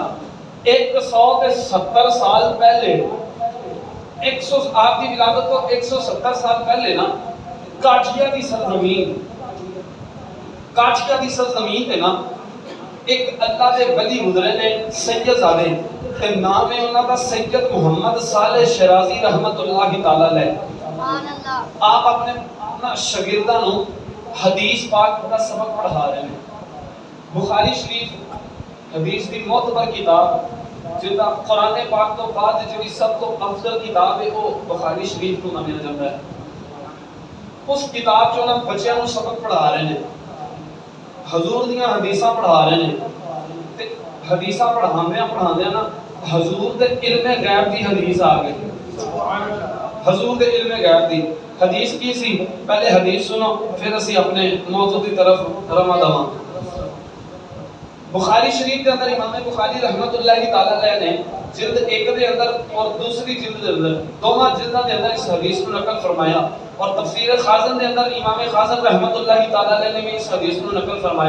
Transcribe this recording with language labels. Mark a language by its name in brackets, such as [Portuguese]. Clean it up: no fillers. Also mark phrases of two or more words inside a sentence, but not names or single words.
[Punjabi] سبحان اللہ، 170 سال پہلے [Urdu] آپ کی ولادت کو [Punjabi] 170 سال پہلے نا کاٹھیا دی سرزمین تے نا ایک اللہ دے ولی گزرے نے سید زادے تے نام ہے انہاں دا سید محمد صالح شرازی رحمت اللہ تعالی علیہ. سبحان اللہ. آپ اپنے شاگرداں نو حدیث پاک دا سبق پڑھا رہے ہیں. بخاری شریف حدیث دی معتبر کتاب جدا قرآن پاک تو بعد جڑی سب تو افضل کتاب ہے وہ بخاری شریف کو منیا جاتا ہے. اس کتاب چوں بچیاں نو سبق پڑھا رہے ہیں, حضور دیاں حدیثاں پڑھا رہے ہیں تے حدیثاں پڑھاندیاں نا حضور دے علم غیب دی حدیث آ گئی. حضور دے علم غیب دی حدیث کی سی؟ [Urdu] پہلے حدیث سنو پھر اسی اپنے موضوع کی طرف رواں دواں. بخاری شریف کے اندر امام بخاری رحمت اللہ تعالی علیہ نے جلد 1 دے اندر اور دوسری جلد دے اندر دونوں جلداں دے اندر اس حدیث کو نقل فرمایا, اور تفسیر خازن دے اندر امام خازن رحمت اللہ تعالی علیہ نے بھی اس حدیث کو نقل فرمایا.